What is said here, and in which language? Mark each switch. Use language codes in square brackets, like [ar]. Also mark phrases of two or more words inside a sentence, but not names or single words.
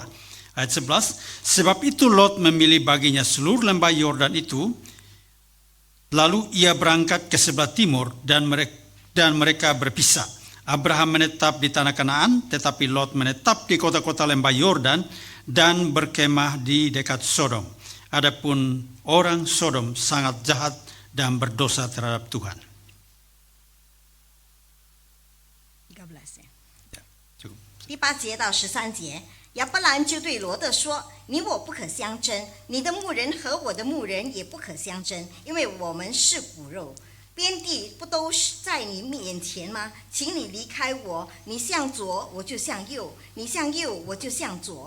[id] Ayat 11, sebab itu Lot memilih baginya seluruh lembah Yordan itu, lalu ia berangkat ke sebelah timur dan mereka berpisah. Abraham menetap di tanah Kanaan, tetapi Lot menetap di kota-kota lembah Yordan dan berkemah di dekat Sodom. Adapun orang Sodom sangat jahat dan berdosa terhadap Tuhan. [zh] 13 第8节到13节，亚伯兰就对罗德说：“你我不可相争，你的牧人和我的牧人也不可相争，因为我们是骨肉。边地不都是在你面前吗？请你离开我，你向左我就向右，你向右我就向左。”